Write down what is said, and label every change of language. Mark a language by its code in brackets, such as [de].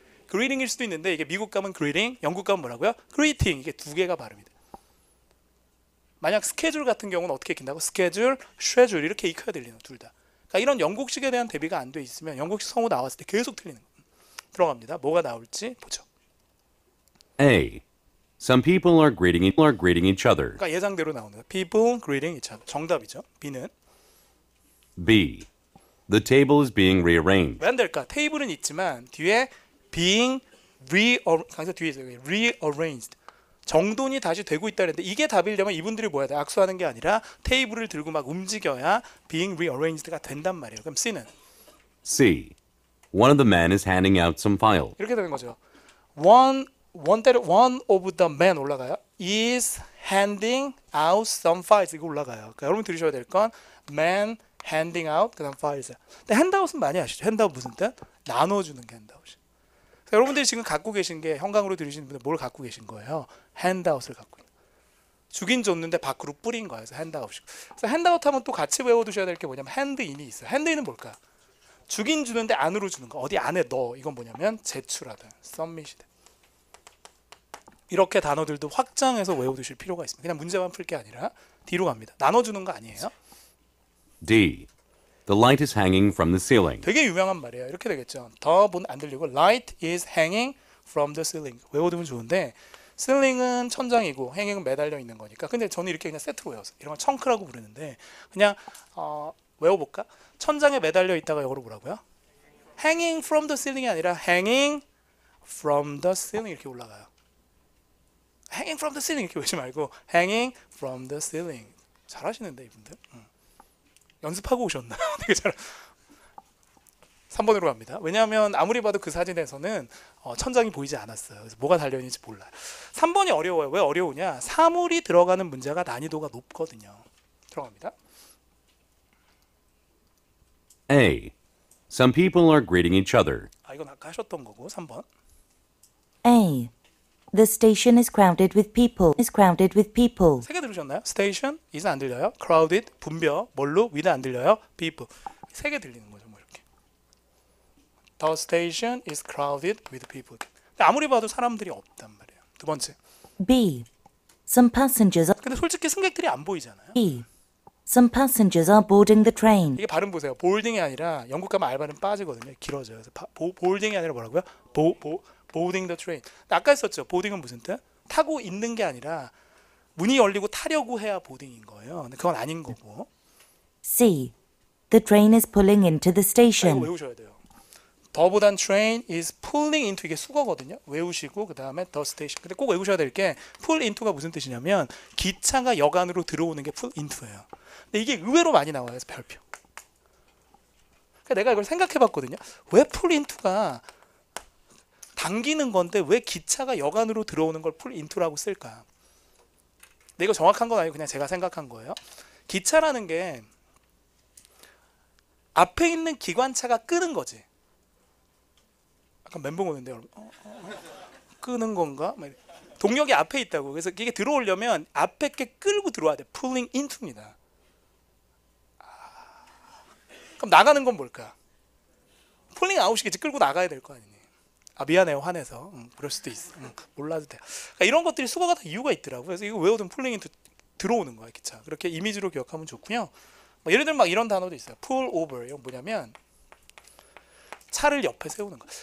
[ko] greeting일 수도 있는데 이게 미국 가면 greeting, 영국 가면 뭐라고요? [en] greeting. [ko] 이게 두 개가 발음이 돼요. 만약 스케줄 같은 경우는 어떻게 익힌다고? 스케줄, 쉐줄 이렇게 익혀야 들리는 둘 다. 그러니까 이런 영국식에 대한 대비가 안 돼 있으면 영국식 성우 나왔을 때 계속 틀리는 거예요. 들어갑니다. 뭐가 나올지 보죠. [en] A. Some people are greeting each other. [ko] 그러니까 예상대로 나오는 거예요. [en] People greeting each other. [ko] 정답이죠. B는 [en] B. The table is being rearranged. [ko] 왜 안 될까? 테이블은 있지만 뒤에 being 강사 뒤에 있어요. [en] rearranged. [ko] 정돈이 다시 되고 있다 그랬는데 이게 답이려면 이분들이 뭐야 돼? 악수하는 게 아니라 테이블을 들고 막 움직여야 being rearranged가 된단 말이에요. 그럼 C는 [en] C. One of the men is handing out some files. [ko] 이렇게 되는 거죠. [en] One of the men [ko] 올라가요. [en] is handing out some files 이거 올라가요. [ko] 그러니까 여러분 들으셔야 될 건 [en] man handing out [ko] 그다음 files. 근데 handout은 많이 아시죠? handout 무슨 뜻? 나눠주는 게 handout. 여러분들이 지금 갖고 계신 게 현강으로 들으시는 분들 뭘 갖고 계신 거예요? handout을 갖고 있는. 주긴 줬는데 밖으로 뿌린 거예요. 그래서 handout. 그래서 handout 하면 또 같이 외워두셔야 될 게 뭐냐면 hand-in이 있어요. hand-in은 뭘까? 주긴 주는데 안으로 주는 거. 어디 안에 넣어. 이건 뭐냐면 제출하다. submit이다. 이렇게 단어들도 확장해서 외워두실 필요가 있습니다. 그냥 문제만 풀 게 아니라 뒤로 갑니다. 나눠주는 거 아니에요. [en] D. The light is hanging from the ceiling. [ko] 되게 유명한 말이에요. 이렇게 되겠죠. 더분 안 들리고 [en] light is hanging from the ceiling. [ko] 외워두면 좋은데 ceiling은 천장이고 hanging은 매달려 있는 거니까. 근데 저는 이렇게 그냥 세트로 외웠어요. 이런 걸 청크라고 부르는데 그냥 외워볼까? 천장에 매달려 있다가 영어로 뭐라고요? [en] hanging from the ceiling이 아니라 hanging from the ceiling [ko] 이렇게 올라가요. [en] hanging from the ceiling [ko] 이렇게 외우지 말고 [en] hanging from the ceiling. [ko] 잘하시는데 이분들. 연습하고 오셨나? 되게 잘. 3번으로 갑니다. 왜냐하면 아무리 봐도 그 사진에서는 천장이 보이지 않았어요. 그래서 뭐가 달려있는지 몰라요. 3번이 어려워요. 왜 어려우냐? 사물이 들어가는 문제가 난이도가 높거든요. 들어갑니다. [en] A. Some people are greeting each other. [ko] 이건 아까 하셨던 거고 3번. [en] A. The station is crowded with people. [ko] 세 개 들으셨나요? Station, is 안 들려요? Crowded, 분벼, 뭘로? with 안 들려요? People. 세 개 들리는 거죠, 뭐 이렇게. [en] The station is crowded with people. [ko] 근데 아무리 봐도 사람들이 없단 말이에요. 두 번째. [en] B. Some passengers are [ko] 근데 솔직히 승객들이 안 보이잖아요. [en] B. Some passengers are boarding the train. [ko] 이게 발음 보세요. 보딩이 아니라 영국 가면 알바는 빠지거든요. 길어져요. 그래서 보딩이 아니라 뭐라고요? [en] boarding the train. [ko] 아까 했었죠. 보딩은 무슨 뜻? 타고 있는 게 아니라 문이 열리고 타려고 해야 보딩인 거예요. 근데 그건 아닌 거고. [en] C. The train is pulling into the [ko] 이거 [en] station. [ko] 외우셔야 돼요. 더보단 train is pulling into 이게 수거거든요. 외우시고 그 다음에 the station. 근데 꼭 외우셔야 될 게 pull into가 무슨 뜻이냐면 기차가 역 안으로 들어오는 게 pull into예요. 근데 이게 의외로 많이 나와요. 그래서 별표. 그러니까 내가 이걸 생각해봤거든요. 왜 pull into가 당기는 건데 왜 기차가 역 안으로 들어오는 걸 pull into라고 쓸까? 근데 이거 정확한 건 아니고 그냥 제가 생각한 거예요. 기차라는 게 앞에 있는 기관차가 끄는 거지. 약간 멘붕 오는데 여러분. 끄는 건가? 동력이 앞에 있다고. 그래서 이게 들어오려면 앞에 게 끌고 들어와야 돼. pulling into입니다. 그럼 나가는 건 뭘까? pulling out이겠지. 끌고 나가야 될 거 아니니. 미안해요. 화내서. 그럴 수도 있어. 몰라도 돼. 그러니까 이런 것들이 수거가 다 이유가 있더라고요. 그래서 이거 외우던 pulling into 들어오는 거야 기차. 그렇게 이미지로 기억하면 좋고요. 뭐 예를 들면 막 이런 단어도 있어요. [en] pull over. [ko] 이건 뭐냐면 차를 옆에 세우는 거.